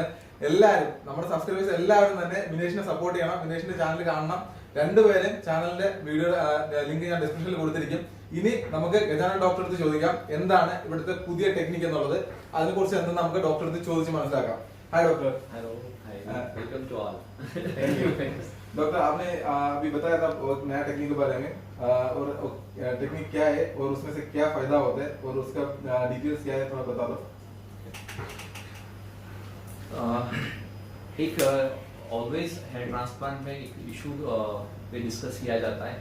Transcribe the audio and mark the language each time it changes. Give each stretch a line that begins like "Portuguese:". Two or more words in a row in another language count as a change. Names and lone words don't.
Malayalam: എല്ലാവരും നമ്മുടെ സബ്സ്ക്രൈബേഴ്സ് എല്ലാവരും തന്നെ വിനേഷിനെ സപ്പോർട്ട് ചെയ്യണം. വിനേഷിന്റെ ചാനൽ കാണണം. രണ്ടുപേരും ചാനലിന്റെ വീഡിയോ ലിങ്ക് ഞാൻ ഡിസ്ക്രിപ്ഷനിൽ കൊടുത്തിരിക്കും. ഇനി നമുക്ക് ഗജാനൻ ഡോക്ടറെ അടുത്ത് ചോദിക്കാം എന്താണ് ഇവിടുത്തെ പുതിയ ടെക്നിക്ക് എന്നുള്ളത്. അതിനെ കുറിച്ച് എന്തെന്ന് നമുക്ക് ഡോക്ടറെ അടുത്ത് ചോദിച്ച് മനസ്സിലാക്കാം. ഹായ് ഡോക്ടർ.
English: hello welcome to all. thank you.
Hindi: डॉक्टर आपने अभी बताया था एक
English: नया technique
Hindi: के बारे में और टेक्निक क्या है और उसमें से क्या फायदा होता है और उसका डिटेल्स क्या है थोड़ा बता दो. एक
English: always hair transplant
Hindi: में एक इशू पे डिस्कस किया जाता है.